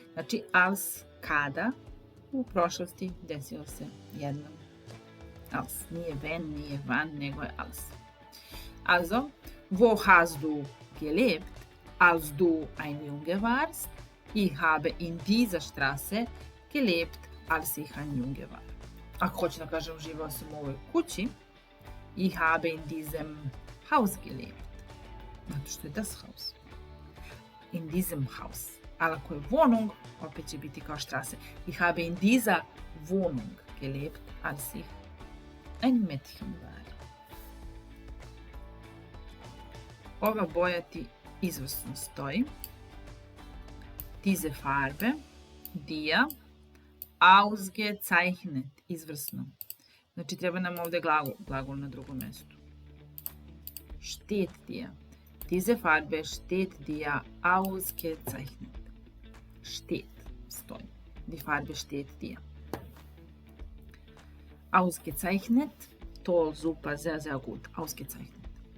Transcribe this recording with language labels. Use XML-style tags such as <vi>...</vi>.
<sr>Znači, als kada, u prošlosti desilo se jednom. Als. Nije wenn, nije wann, nego je als.</sr> <de>Also, wo hast du gelebt, als du ein Junge warst? Ich habe in dieser Straße gelebt, als ich ein Junge war.</de> <sr>Ako hoću da kažem živao sam u ovoj kući,</sr> <de>ich habe in diesem Haus gelebt.</de> <sr>Zato što je</sr> <de>das Haus. In diesem Haus.</de> <sr>Ali ako je Wohnung, opet će biti kao Straße.</sr> <de>Ich habe in dieser Wohnung gelebt, als ich ein Mädchen war.</de> <sr>Ova boja ti izvrsno stoji.</sr> <de>Diese Farbe, dir, ausgezeichnet,</de> <sr>izvrsno. Znači treba nam ovdje glagol na drugom mjestu.</sr> <de>Steht dir. Diese Farbe steht dir ausgezeichnet. Steht, stoji. Die Farbe steht dir. Ausgezeichnet, toll, super, sehr, sehr gut. Ausgezeichnet.</de>